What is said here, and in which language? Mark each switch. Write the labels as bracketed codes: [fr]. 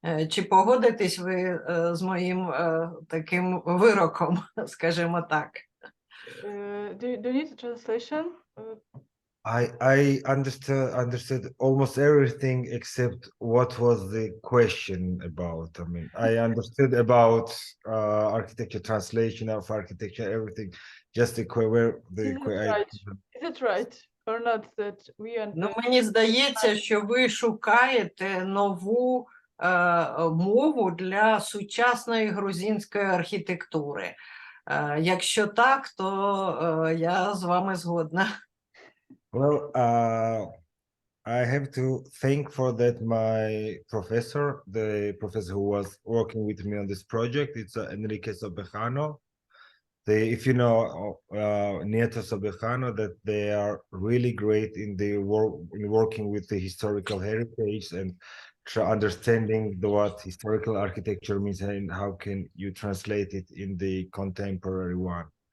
[uk] Чи погодитесь ви з моїм таким вироком, скажімо так? [en] Do you need a translation? I understood almost everything except what was the question about. I mean, I understood about architecture, translation of architecture, everything. Just the where the Is it right or not that we [uk] Мені здається, що ви шукаєте нову мову для сучасної грузинської архітектури. Якщо так, то я з вами згодна. [en] Well, I have to thank for that my professor, the professor who was working with me on this project. It's Enrique Sobejano. If you know Nieto Sobejano, that they are really great in the working with the historical heritage and understanding what historical architecture means and how can you translate it in the contemporary one.